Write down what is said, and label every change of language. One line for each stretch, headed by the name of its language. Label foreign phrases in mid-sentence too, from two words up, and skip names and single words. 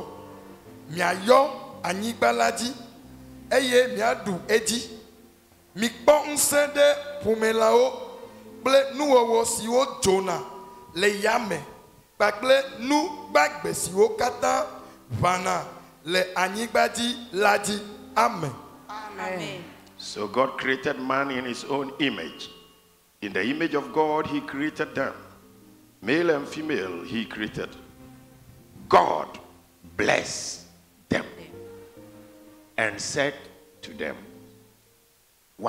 Ewe: Mia yo anyigbalaji. Eye mia du edi. Mikpo nsende pumelao. Ple nuwowo siwo jona. Le yame. Bakle nu bagbe siwo kata vana le anyigbadi ladi. Amen. Amen.
English: So God created man in his own image. In the image of God he created them. Male and female he created. God blessed them and said to them, 1.